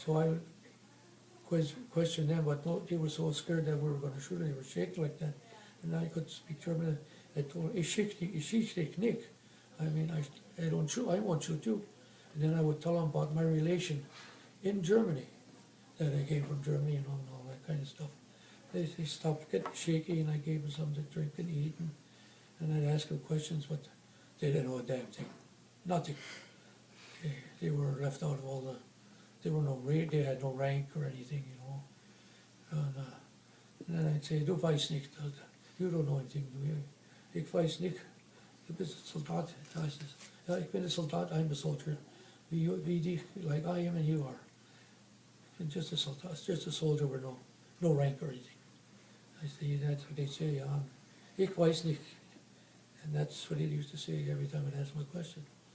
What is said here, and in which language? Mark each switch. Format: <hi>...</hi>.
<en>So I would question them, but no, they were so scared that we were going to shoot them. They were shaking like that. And I could speak German. I told them,</en> <de>ich schieß nicht.</de> <en>I mean, I don't shoot, I won't shoot you. And then I would tell them about my relation in Germany, that I came from Germany, and all that kind of stuff. They stopped getting shaky, and I gave them something to drink and eat, and I'd ask them questions, but they didn't know a damn thing. Nothing. They were left out of all the, they had no rank or anything, you know. And then I'd say,</en> <de>du weißt nicht,</de> <en>you don't know anything, do you?</en> <de>Ich weiß nicht, du bist ein Soldat, heißt es. Ja, ich bin ein Soldat,</de> <en>I'm a soldier.</en> <de>Wie dich,</de> <en>like I am and you are. And just a soldier, just a soldier with no rank or anything. I say, that's what they say,</en> <de>ich weiß nicht.</de> <en>And that's what he used to say every time I'd ask him a question.</en>